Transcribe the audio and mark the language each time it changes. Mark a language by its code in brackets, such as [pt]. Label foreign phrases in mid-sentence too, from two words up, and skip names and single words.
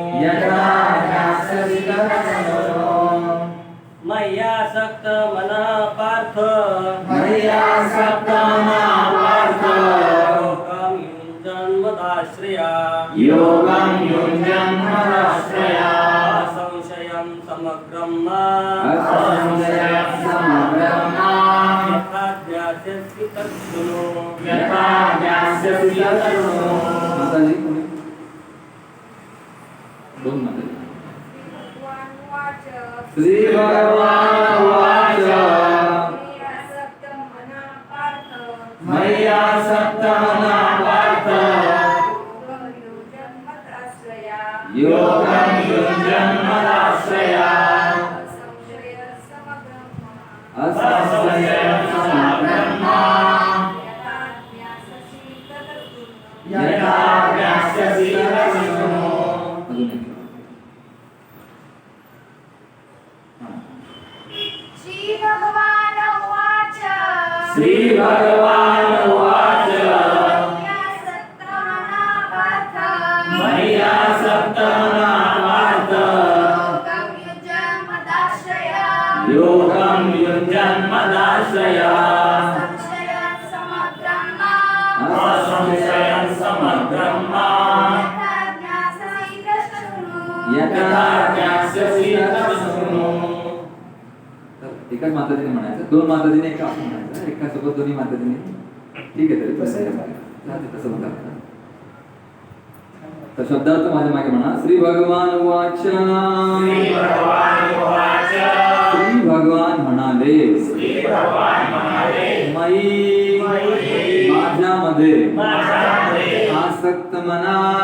[sa] मय्या सक्त मना पार्थ योगं युञ्जन् मदाश्रया संशयं समग्रं माम् यथा ज्ञास्यसि तत् शृणु. [mr] माताजी कोणी? दोन मध्ये [sa] वाच श्री भगवान वाच आसक्त मना पार्थ मय्या सत्तमना पार्थ योगं युञ्जन्मदाश्रया असंशयं समब्रह्मा यथा ज्ञास्यसि तत्शृणु. [mr] अजून एक. [sa] श्री भगवान उवाच श्री भगवान उवाच सत्तमना पार्थ मय्या सत्तमना पार्थ योगं युञ्जन्मदाश्रया संशयं समब्रह्मा असंशयं समब्रह्मा यथा ज्ञास्यसि तत्शृणु. [mr] तर एकाच माताजीने म्हणायचं, दोन माताजीने एका असं म्हणायचं, एका सोबत दोन्ही माताजीने. ठीक आहे तरी तसं म्हणतात. तर शब्दार्थ माझ्या मागे म्हणा. [sa] श्री भगवान वाच [mr] श्री भगवान म्हणाले मयी माझ्यामध्ये [sa] आसक्त मना